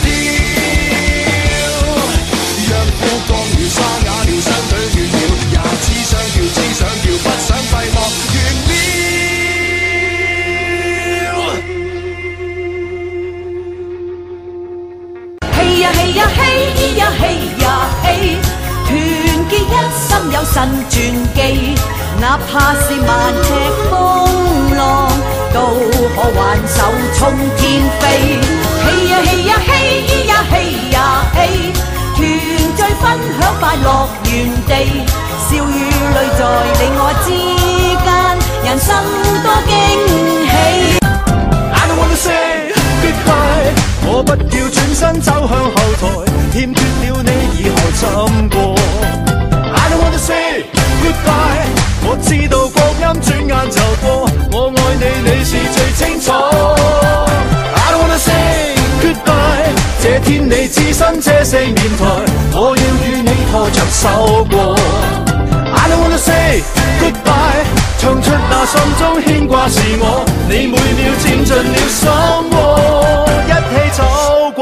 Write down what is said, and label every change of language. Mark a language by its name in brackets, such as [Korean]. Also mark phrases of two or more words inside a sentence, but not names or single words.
[Cantonese] 若火光了，沙啞了，雙腿亂了，也只想跳，只想跳，不想閉幕完了。嘿呀嘿呀嘿呀嘿呀嘿，團結一心有神傳記，哪怕是萬尺風浪，都可挽手衝天飛。嘿呀嘿呀嘿呀嘿呀嘿，團聚分享快樂園地，笑與淚在你我之間，人生多驚喜。 [English] I don't wanna say goodbye， [Cantonese] 我不要轉身走向後台，欠缺了你以後怎過 [English] ？I don't wanna say goodbye， [Cantonese] 我知道光陰轉眼就過，我愛你你是最清楚。 [English] I don't wanna say goodbye， [Cantonese] 這天你置身這四面台，我要與你拖着手過。 [English] I don't wanna say goodbye， [Cantonese] 唱出那心中牽掛是我，你每秒佔盡了心窩，一起走。